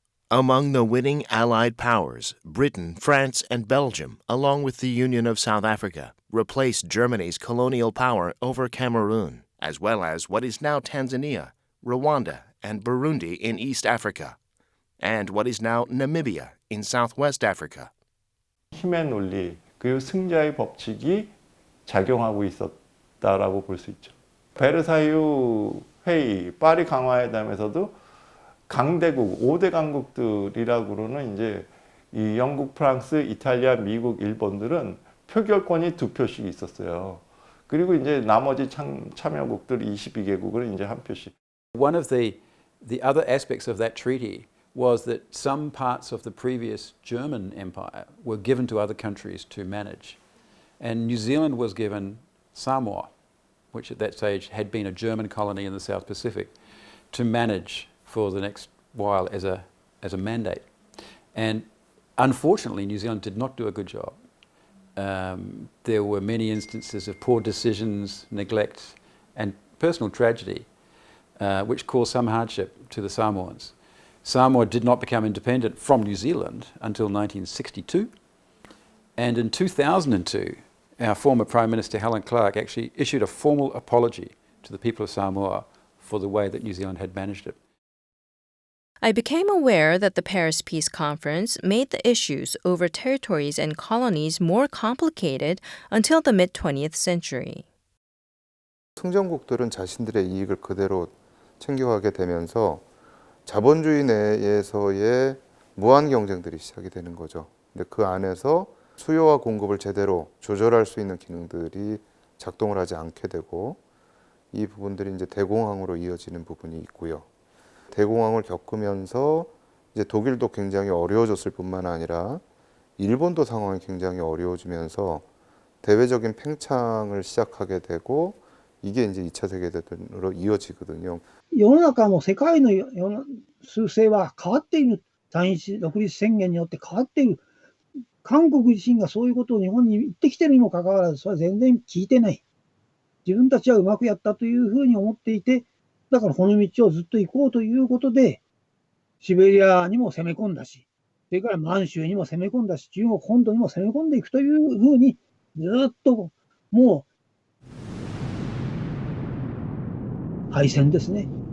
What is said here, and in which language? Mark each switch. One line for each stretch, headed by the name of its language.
English: Among the winning Allied powers, Britain, France, and Belgium, along with the Union of South Africa, replaced Germany's colonial power over Cameroon, as well as what is now Tanzania, Rwanda, and Burundi in East Africa, and what is now Namibia in Southwest Africa.
Korean: 힘의 논리, 그리고 승자의 법칙이 작용하고 있었다라고 볼 수 있죠. 베르사유 회의, 파리 강화회담에서도 강대국, 5대 강국들이라고는 이제 이 영국, 프랑스, 이탈리아, 미국, 일본들은 표결권이 2표씩 있었어요. 그리고 이제 나머지 참여국들 22개국은 이제 1표씩.
English: One of the other aspects of that treaty was that some parts of the previous German Empire were given to other countries to manage. And New Zealand was given Samoa, which at that stage had been a German colony in the South Pacific, to manage for the next while as a mandate. And unfortunately, New Zealand did not do a good job. There were many instances of poor decisions, neglect, and personal tragedy, which caused some hardship to the Samoans. Samoa did not become independent from New Zealand until 1962. And in 2002, our former Prime Minister Helen Clark actually issued a formal apology to the people of Samoa for the way that New Zealand had managed it. I became aware that the Paris Peace Conference made the issues over territories and colonies more complicated until the mid-20th century.
Korean: 승전국들은 자신들의 이익을 그대로 챙겨가게 되면서 자본주의 내에서의 무한 경쟁들이 시작이 되는 거죠. 근데 그 안에서 수요와 공급을 제대로 조절할 수 있는 기능들이 작동을 하지 않게 되고 이 부분들이 이제 대공황으로 이어지는 부분이 있고요. 대공황을 겪으면서 이제 독일도 굉장히 어려워졌을 뿐만 아니라 일본도 상황이 굉장히 어려워지면서 대외적인 팽창을 시작하게 되고 이게 이제 2차 세계대전으로 이어지거든요.
Japanese: 世の中も世界の趨勢は変わっている。単一独立宣言によって変わっている。韓国自身がそういうことを日本に言ってきてるにもかかわらず、それは全然聞いてない。自分たちはうまくやったというふうに思っていて、だからこの道をずっと行こうということで、シベリアにも攻め込んだし、それから満州にも攻め込んだし、中国本土にも攻め込んでいくというふうに、ずっともう、敗戦ですね。